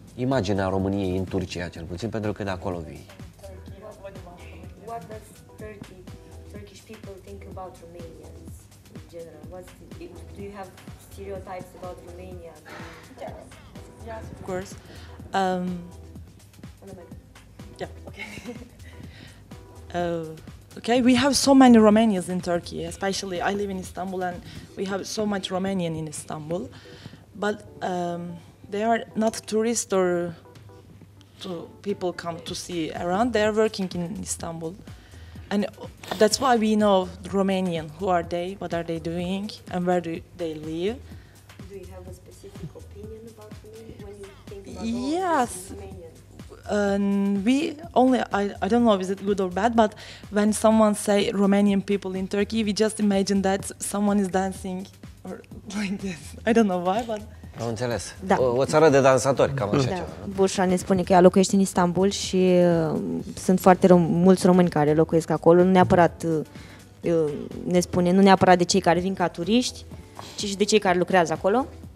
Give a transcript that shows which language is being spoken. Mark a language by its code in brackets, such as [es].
[ro] Imaginea României în Turcia, cel puțin, pentru că de acolo vii. [en] What does Turkish people think about Romanians in general? Do you have stereotypes about Romania? Yes, of course. Yeah, okay. Okay, we have so many Romanians in Turkey, especially I live in Istanbul and we have so much Romanian in Istanbul. But they are not tourists or people come to see around. They are working in Istanbul. And that's why we know Romanian. Who are they? What are they doing? And where do they live? Do you have a specific opinion about Romania when you think about Yes. Romanians? We only, I don't know is it good or bad, but when someone say Romanian people in Turkey, we just imagine that someone is dancing or like this. I don't know why, but... [ro] Am înțeles. Da. O țară de dansatori, cam așa Da. ceva. Bușra ne spune că ea locuiește în Istanbul și sunt foarte mulți români care locuiesc acolo, nu neapărat, ne spune, nu neapărat de cei care vin ca turiști, ci și de cei care lucrează acolo.